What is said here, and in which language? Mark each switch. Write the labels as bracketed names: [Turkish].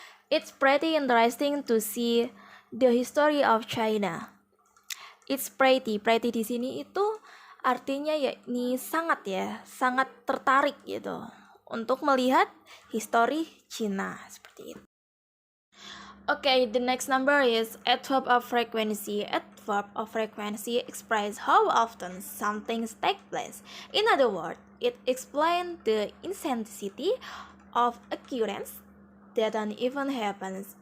[English] It's pretty interesting to see the history of China. It's pretty [Indonesian] di sini itu artinya yakni sangat tertarik gitu untuk melihat histori Cina, seperti itu. [English] Okay, the next number is adverb of frequency. Adverb of frequency expresses how often something takes place. In other words, it explains the intensity of occurrence that an event happens.